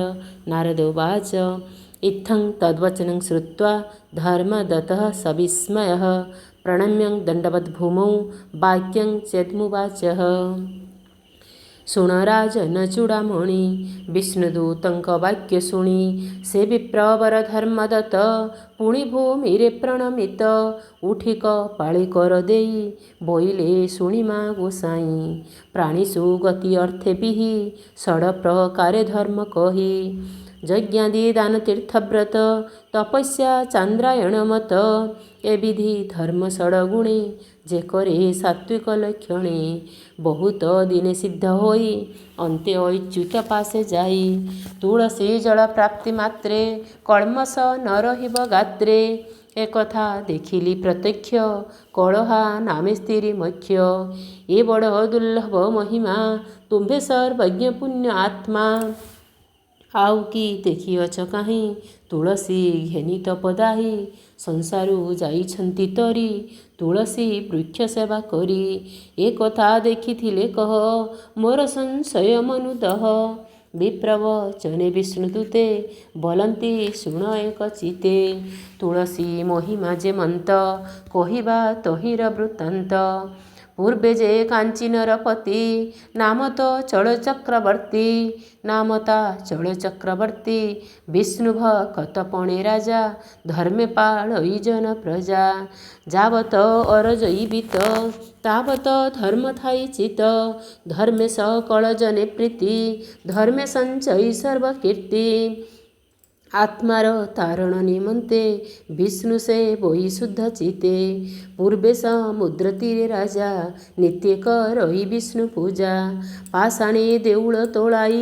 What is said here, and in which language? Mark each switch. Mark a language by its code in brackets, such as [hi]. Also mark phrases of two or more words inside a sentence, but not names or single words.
[sa] नारद उवाच इत्थं तद्वचनं श्रुत्वा धर्मदत्तः सविस्मयः प्रणम्य दण्डवद्भूमौ वाक्यं चेदमुवाचः। [or] ଶୁଣ ରାଜନ ଚୂଡ଼ାମଣି ବିଷ୍ଣୁଦୂତଙ୍କ ବାକ୍ୟ ଶୁଣି ସେ ବିପ୍ରବର ଧର୍ମଦତ୍ତ ପୁଣି ଭୂମିରେ ପ୍ରଣମିତ ଉଠିକ ପାଳି କର ଦେଇ ବୋଇଲେ ଶୁଣିମା ଗୋସାଇଁ ପ୍ରାଣୀଷୁ ଗତି ଅର୍ଥେ ବିହି ଷଡ଼ ପ୍ରକାରେ ଧର୍ମ କହି ଯଜ୍ଞାଦି ଦାନ ତୀର୍ଥବ୍ରତ ତପସ୍ୟା ଚାନ୍ଦ୍ରାୟଣ ମତ ଏ ବିଧି ଧର୍ମ ଷଡ଼ଗୁଣେ ଯେ କରେ ସାତ୍ତ୍ୱିକ ଲକ୍ଷଣେ ବହୁତ ଦିନେ ସିଦ୍ଧ ହୋଇ ଅନ୍ତେ ଅଚ୍ୟୁତ ପାଶେ ଯାଇ ତୁଳସୀ ଜଳ ପ୍ରାପ୍ତି ମାତ୍ରେ କଲ୍ମଷ ନ ରହିବ ଗାତ୍ରେ ଏକଥା ଦେଖିଲି ପ୍ରତ୍ୟକ୍ଷ କଳହା ନାମେ ସ୍ଥିରୀ ମକ୍ଷ ଏ ବଡ଼ ଦୁର୍ଲଭ ମହିମା ତୁମ୍ଭେ ସର୍ବଜ୍ଞ ପୁଣ୍ୟ ଆତ୍ମା ଆଉ କି ଦେଖିଅଛ କାହିଁ ତୁଳସୀ ଘେନି ତପଦାହୀ ସଂସାରୁ ଯାଇଛନ୍ତି ତରି ତୁଳସୀ ବୃକ୍ଷ ସେବା କରି ଏ କଥା ଦେଖିଥିଲେ କହ ମୋର ସଂଶୟ ମନୁଦହ ବିପ୍ରବଚନେ ବିଷ୍ଣୁଦୂତେ ବୋଲନ୍ତି ଶୁଣ ଏକ ଚିତ୍ତେ ତୁଳସୀ ମହିମା ଯେ ମନ୍ତ କହିବା ତହିଁର ବୃତ୍ତାନ୍ତ ପୂର୍ବେ ଯେ କାଞ୍ଚୀନରପତି ନାମତ ଚଳଚକ୍ରବର୍ତ୍ତୀ ନାମତା ଚଳଚକ୍ରବର୍ତ୍ତୀ ବିଷ୍ଣୁଭକ୍ତପଣେ ରାଜା ଧର୍ମେ ପାଳଇ ଜନ ପ୍ରଜା ଯାବତ ଅରଜଇବିତ ତାବତ ଧର୍ମ ଥାଇ ଚିତ୍ତ ଧର୍ମେ ସକଳ ଜନେ ପ୍ରୀତି ଧର୍ମେ ସଞ୍ଚୟି ସର୍ବକୀର୍ତ୍ତି ଆତ୍ମାର ତାରଣ ନିମନ୍ତେ ବିଷ୍ଣୁ ସେ ବୋଇ ଶୁଦ୍ଧ ଚିତ୍ତେ ପୂର୍ବେ ସମୁଦ୍ର ତୀରେ ରାଜା ନିତ୍ୟ କରଇ ବିଷ୍ଣୁ ପୂଜା ପାଷାଣେ ଦେଉଳ ତୋଳାଇ